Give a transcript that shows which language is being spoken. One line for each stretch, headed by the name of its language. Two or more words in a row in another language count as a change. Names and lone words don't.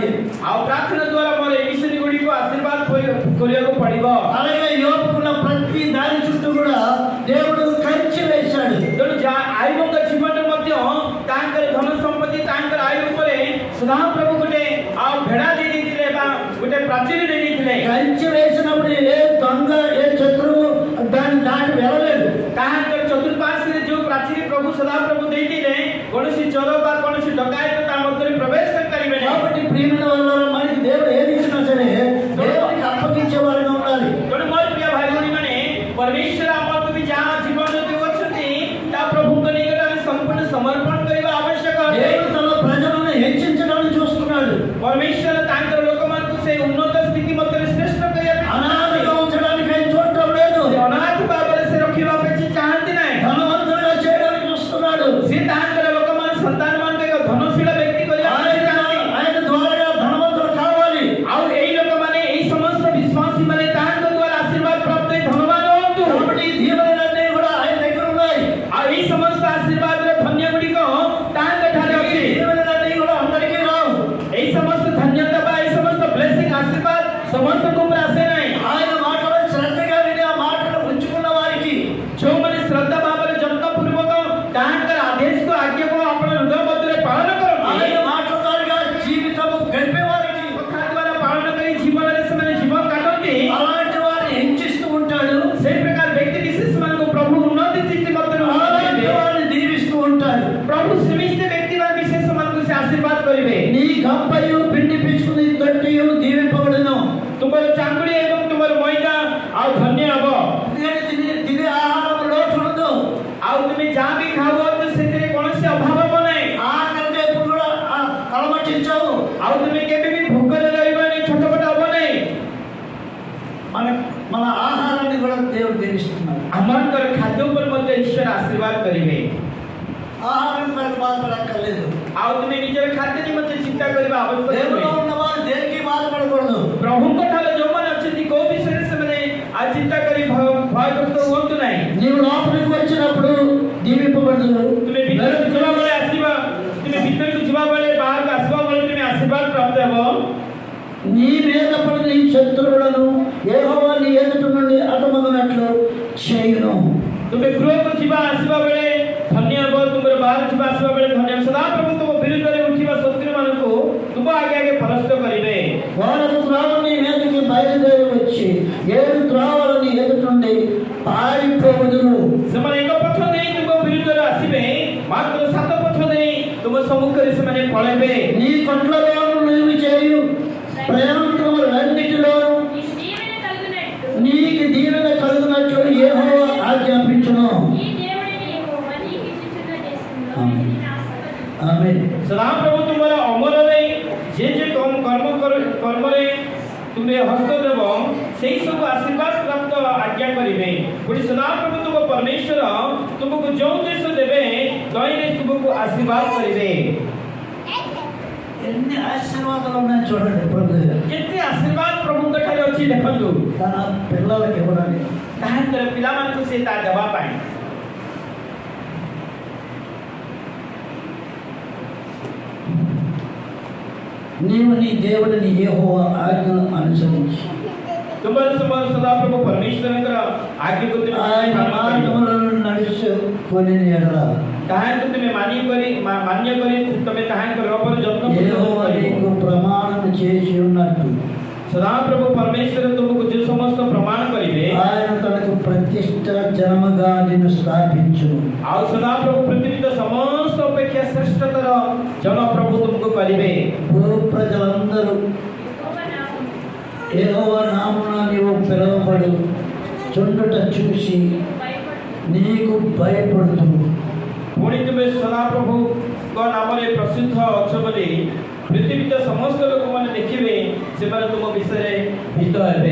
Odia: ଆଉ ପ୍ରାର୍ଥନା ଦ୍ୱାରା ମୋର ଏ ମିଶନ ଗୁଡ଼ିକୁ ଆଶୀର୍ବାଦ କରିବାକୁ ପଡ଼ିବ।
Telugu: అలాగే యోబుకున్న ప్రతి దాని చుట్టూ కూడా దేవుడు కంచె వేశాడు.
Odia: ତେଣୁ ଆୟୁବଙ୍କ ଜୀବନରେ ମଧ୍ୟ ତାଙ୍କର ଧନ ସମ୍ପତ୍ତି ତାଙ୍କର ଆୟୁ ଉପରେ ସଦାପ୍ରଭୁ ଗୋଟେ ଭେଡ଼ା ଦେଇ ଦେଇଥିଲେ ବା ଗୋଟେ ପ୍ରାଚୀର ଦେଇ ଦେଇଥିଲେ।
Telugu: కంచె వేసినప్పుడు ఏ దొంగ ఏ శత్రువు దాన్ని దాటి వెళ్ళలేదు.
Odia: ତାହାଙ୍କର ଚତୁଃପାର୍ଶ୍ୱରେ ଯେଉଁ ପ୍ରାଚୀର ପ୍ରଭୁ ସଦାପ୍ରଭୁ ଦେଇଥିଲେ କୌଣସି ଚୋର ବା କୌଣସି ଡକାୟତ ତା ମଧ୍ୟରେ ପ୍ରବେଶ କରିପାରିବେ ନାହିଁ।
Telugu: కాబట్టి ప్రియమైన వాళ్ళ మనకి దేవుడు ఏది ఇచ్చినా సరే దేవునికి అప్పగించే వారిగా ఉండాలి.
Odia: ତେଣୁ ମୋର ପ୍ରିୟ ଭାଇ ଭଉଣୀମାନେ ପରମେଶ୍ୱର ଆମକୁ ବି ଯାହା ଜୀବନ ଦେଉଅଛନ୍ତି ତା ପ୍ରଭୁଙ୍କ ନିକଟରେ ଆମେ ସମ୍ପୂର୍ଣ୍ଣ ସମର୍ପଣ କରିବା ଆବଶ୍ୟକ ଅଟେ।
Telugu: దేవుడు తన ప్రజలను హెచ్చించడానికి చూస్తున్నాడు.
Odia: ପରମେଶ୍ୱର ତାଙ୍କର ଲୋକମାନଙ୍କୁ ସେ ଉନ୍ନତ ସ୍ଥିତି ମଧ୍ୟରେ ଶ୍ରେଷ୍ଠ କରିବା ପାଇଁ
Telugu: అనాథగా ఉంచడానికి ఆయన చూడటం లేదు.
Odia: ସେ ଅନାଥ ଭାବରେ ସେ ରଖିବା ପାଇଁ ସେ ଚାହାନ୍ତି ନାହିଁ।
Telugu: ధనవంతులుగా చేయడానికి చూస్తున్నాడు.
Odia: ସେ ତାଙ୍କର ଲୋକମାନେ ସନ୍ତାନମାନଙ୍କୁ ଏକ ଧନଶୀଳ ବ୍ୟକ୍ତି କରିବା ପାଇଁ ସେ ଚାହାନ୍ତି।
Telugu: ఆయన ద్వారా ధనవంతులు కావాలి.
Odia: ଆଉ ଏଇ ଲୋକମାନେ ଏଇ ସମସ୍ତ ବିଶ୍ୱାସୀ ମାନେ ତାଙ୍କ ଦ୍ୱାରା ଆଶୀର୍ବାଦ ପ୍ରାପ୍ତ ହୋଇ ଧନବାନ ହୁଅନ୍ତୁ।
Telugu: కాబట్టి ఈ దీవెనలన్నీ కూడా ఆయన దగ్గర ఉన్నాయి.
Odia: ଆଉ ଏଇ ସମସ୍ତ ଆଶୀର୍ବାଦର ଧନ୍ୟ ଗୁଡ଼ିକ ତାଙ୍କ ଠାରେ
Telugu: ఈ
Odia: ଅଛି।
Telugu: దీవెనలన్నీ కూడా అందరికీ రావు.
Odia: ଏଇ ସମସ୍ତ ଧନ୍ୟତା ବା ଏଇ ସମସ୍ତ ବ୍ଲେସିଂ ଆଶୀର୍ବାଦ ସମସ୍ତଙ୍କ ଉପରେ ଆସେ ନାହିଁ।
Telugu: ఆయన మాటలను శ్రద్ధగా విని ఆ మాటలు ఉంచుకున్న వారికి
Odia: ଯେଉଁମାନେ ଶ୍ରଦ୍ଧା ଭାବରେ ଯତ୍ନପୂର୍ବକ ତାହାଙ୍କର ଆଦେଶକୁ ଆଜ୍ଞାକୁ ଆପଣ ହୃଦୟ ମଧ୍ୟରେ ପାଳନ କରନ୍ତି,
Telugu: ఆయన మాట ద్వారా జీవితం గడిపే వారికి
Odia: କଥା ଦ୍ୱାରା ପାଳନ କରି ଜୀବନରେ ସେମାନେ ଜୀବନ କାଟନ୍ତି,
Telugu: అలాంటి వారిని హెచ్చిస్తూ ఉంటాడు.
Odia: ସେଇ ପ୍ରକାର ବ୍ୟକ୍ତି ବିଶେଷ ମାନଙ୍କୁ ପ୍ରଭୁ ଉନ୍ନତି ସ୍ଥିତି ମଧ୍ୟରେ
Telugu: అలాంటి వారిని దీవిస్తూ ఉంటాడు.
Odia: ପ୍ରଭୁ ସେମିତି ବ୍ୟକ୍ତି ବା ବିଶେଷ ମାନଙ୍କୁ ସେ ଆଶୀର୍ବାଦ କରିବେ।
Telugu: నీ గంపయు పిండి పిచ్చుకుని తొట్టియు దీవింపబడును.
Odia: ତୁମର ଚାଙ୍ଗୁଡ଼ି ଏବଂ ତୁମର ମଇଦା ଆଉ ଧନ୍ୟ ହେବ।
Telugu: తినే ఆహారం లోటు ఉండదు.
Odia: ଆଉ ତୁମେ ଯାହା ବି ଖାଉଅଛ ସେଥିରେ କୌଣସି ଅଭାବ ହେବ ନାହିଁ।
Telugu: ఆకలితో ఎప్పుడు కూడా అలమటించావు.
Odia: ଆଉ ତୁମେ କେବେ ବି ଭୋକରେ ରହିବନି, ଛଟପଟ ହେବ ନାହିଁ।
Telugu: మన ఆహారాన్ని కూడా దేవుడు దీవిస్తున్నాడు.
Odia: ଆମଙ୍କର ଖାଦ୍ୟ ଉପରେ ମଧ୍ୟ ଈଶ୍ୱର ଆଶୀର୍ବାଦ କରିବେ।
Telugu: ఆహారం కొరకు బాధపడక్కర్లేదు.
Odia: ଆଉ ତୁମେ ନିଜର ଖାଦ୍ୟ ନିମନ୍ତେ ଚିନ୍ତା କରିବା ଆବଶ୍ୟକ
Telugu: దేవుడు
Odia: ନୁହେଁ।
Telugu: ఉన్నవారు దేనికి బాధపడకూడదు.
Odia: ପ୍ରଭୁଙ୍କ ଠାରେ ଯୋଉମାନେ ଅଛନ୍ତି କୋଉ ବିଷୟରେ ସେମାନେ ଆଜି ଚିନ୍ତା କରି ଭୟଗ୍ରସ୍ତ ହୁଅନ୍ତୁ ନାହିଁ।
Telugu: నీవు లోపలికి వచ్చినప్పుడు దీవింపబడదు.
Odia: ତୁମେ ଭିତରକୁ ଯିବା ବେଳେ ଆସିବା, ତୁମେ ଭିତରକୁ ଯିବା ବେଳେ ବାହାରକୁ ଆସିବା ବେଳେ ତୁମେ ଆଶୀର୍ବାଦ ପ୍ରାପ୍ତ ହେବ।
Telugu: నీ మీద పడిన నీ శత్రువులను యెహోవా నీ ఎదుట నుండి హతమగునట్లు చేయును.
Odia: ତୁମେ ଗୃହକୁ ଯିବା ଆସିବା ବେଳେ ଧନ୍ୟ ହେବ, ତୁମର ବାହାରୁ ଯିବା ଆସିବା ବେଳେ ଧନ୍ୟ ହେବ। ସଦାପ୍ରଭୁ ତୁମ ବିରୁଦ୍ଧରେ ଉଠିବା ଶତ୍ରୁମାନଙ୍କୁ ତୁମ ଆଗେ ଆଗେ ପରାସ୍ତ କରିବେ।
Telugu: వారు త్రావు నీ మీదకి బయలుదేరి వచ్చి 7 త్రావులు నీ ఎదుట నుండి పారిపోవుదురు.
Odia: ସେମାନେ ଏକ ପଥ ଦେଇ ତୁମ ବିରୁଦ୍ଧରେ ଆସିବେ, ମାତ୍ର 7 పథ ଦେଇ ତୁମ ସମ୍ମୁଖରେ ସେମାନେ ପଳେଇବେ।
Telugu: నీ కొట్లలో నీవు చేయు ప్రయాణములన్నిటిలోనూ నీకు దీవెన కలుగునట్లు నీకు దీవెన కలుగునట్లు యెహోవా ఆజ్ఞాపించును. ఈ దేవుడిని యెహోవా నీకు ఇచ్చుచున్న దేశంలో ఆమేన్. నిన్ను ఆశీర్వదించును. ఆమేన్.
Odia: ସଦାପ୍ରଭୁ ତୁମର ଅମଳରେ ଯେ କର୍ମରେ ତୁମେ ହସ୍ତ ଦେବ ସେଇ ସବୁ ଆଶୀର୍ବାଦ ପ୍ରାପ୍ତ ଆଜ୍ଞା କରିବେ। ପୁଣି ସଦାପ୍ରଭୁ ତୁମ ପରମେଶ୍ୱର ତୁମକୁ ଯେଉଁ ଦେଶ ଦେବେ ତହିଁରେ ତୁମକୁ ଆଶୀର୍ବାଦ କରିବେ।
Telugu: ఎన్ని ఆశీర్వాదాలు ఉన్నాయి చూడండి. ప్రభు
Odia: କେତେ ଆଶୀର୍ବାଦ ପ୍ରଭୁଙ୍କ ଠାରେ ଅଛି ଦେଖନ୍ତୁ।
Telugu: తన పిల్లలకి ఇవ్వడానికి
Odia: ତାହାଙ୍କର ପିଲାମାନଙ୍କୁ ସେ ତା ଦେବା ପାଇଁ
Telugu: నీవు నీ దేవుడిని యెహోవా ఆజ్ఞను అనుసరించి
Odia: ତୁମର ସଦାପ୍ରଭୁ ପରମେଶ୍ୱରଙ୍କର ଆଜ୍ଞାକୁ ତୁମେ
Telugu: ఆయన మార్గములను నడుచుకొని ఎడల
Odia: ତାହାଙ୍କୁ ତୁମେ ମାନ୍ୟ କରି ତୁମେ ତାହାଙ୍କର ରୂପର ଯତ୍ନ
Telugu: యెహోవా నీకు ప్రమాణం చేసి ఉన్నట్టు
Odia: ସଦାପ୍ରଭୁ ପରମେଶ୍ୱର ତୁମକୁ ଯେଉଁ ସମସ୍ତ ପ୍ରମାଣ କରିବେ
Telugu: ఆయన తనకు ప్రతిష్ట జనముగా నిన్ను స్థాపించును.
Odia: ଆଉ ସଦାପ୍ରଭୁ ପୃଥିବୀର ସମସ୍ତ ଅପେକ୍ଷା ଶ୍ରେଷ୍ଠତର ଜନପ୍ରଭୁ ତୁମକୁ କରିବେ।
Telugu: భూ ప్రజలందరూ యెహోవా నామమున యెహోవా నామమున నీవు పిలువబడు చుండుట చూసి భయపడు. నీకు భయపడుతును.
Odia: ପୁଣି ତୁମେ ସଦାପ୍ରଭୁଙ୍କ ନାମରେ ପ୍ରସିଦ୍ଧ ଅଛ ବୋଲି ପୃଥିବୀର ସମସ୍ତ ଲୋକମାନେ ଦେଖିବେ, ସେମାନେ ତୁମ ବିଷୟରେ ଭୀତ ହେବେ।